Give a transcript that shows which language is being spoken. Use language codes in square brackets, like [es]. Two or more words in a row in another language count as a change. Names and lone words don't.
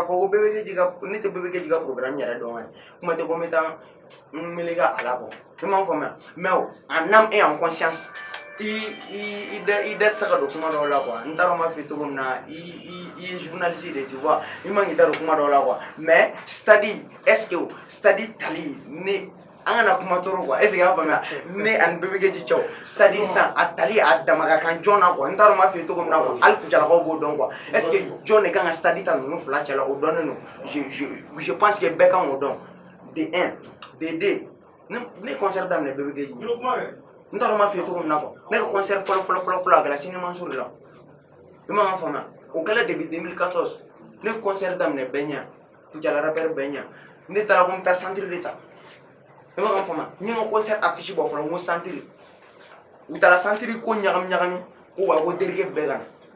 [bm] ko ne tɛ Bébé Keji ka programme yɛrɛ dɔn kuma tɛ ko n bɛ taa n meleka a la quoi i m'a faamuya mais [fr] en âme et en conscience [bm] i da tɛ se ka don kuma dɔw la quoi n t'a dɔn n b'a f'i ye cogo min na i ye journaliste de [fr] tu vois [bm] i man k'i da don kuma dɔw la quoi mais stade [fr] est-ce que [bm] stade tali ne an kana kuma tɔɔrɔ quoi [fr] est-ce que [bm] i y'a faamuya ne ani Bébé Keji cɛw stade san a tali a dama ka kan jɔn na quoi n t'a dɔn n b'a f'i ye cogo min na quoi hali Kucalakaw b'o dɔn quoi [fr] est-ce que [bm] jɔn de kan ka stade ta ninnu fila cɛ la o dɔnnen don [fr] je pense que [bm] bɛɛ kan k'o dɔn de 1 de 2 ne concert daminɛ Bébé Keji n t'a dɔn n b'a f'i ye cogo min na quoi ne ka concert fɔlɔ a kɛra Sini Mansour de la i ma kan faamuya o kɛla depuis 2014 ne concert daminɛ bɛɛ ɲɛ Kucala rappeur bɛɛ ɲɛ ne taara ko n bɛ taa centre de ta i ma kan faamuya n ye n ka concert affiche bɔ fɔlɔ n ko centre u taara santiri ko ɲagami ko wa ko terikɛ bɛɛ ka na